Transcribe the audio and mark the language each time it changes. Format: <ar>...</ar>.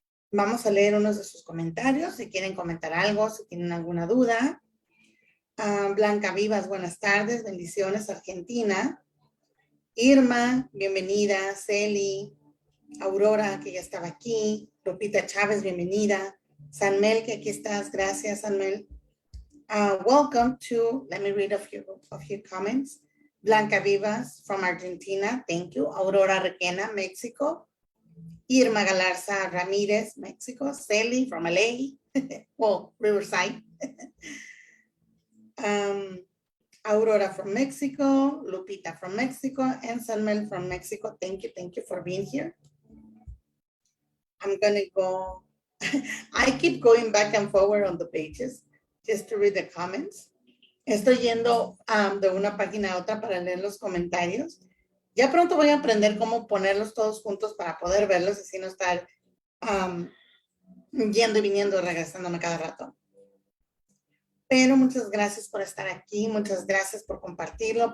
<es>Vamos a leer unos de sus comentarios, si quieren comentar algo, si tienen alguna duda. Blanca Vivas, buenas tardes, bendiciones, Argentina. Irma, bienvenida. Celi, Aurora, que ya estaba aquí. Lupita Chávez, bienvenida. Sanmel, que aquí estás, gracias, Sanmel.</es> <en>Welcome to, let me read a few comments. Blanca Vivas from Argentina, thank you. Aurora Requena, Mexico. Irma Galarza Ramirez, Mexico. Celi from LA, well, Riverside. Aurora from Mexico, Lupita from Mexico, and Sanmel from Mexico. Thank you for being here. I'm gonna go, I keep going back and forward on the pages just to read the comments.</en> <es>Estoy yendo de una página a otra para leer los comentarios. Ya pronto voy a aprender cómo ponerlos todos juntos para poder verlos, así no estar yendo y viniendo y regresándome cada rato. Pero muchas gracias por estar aquí, muchas gracias por compartirlo.</es>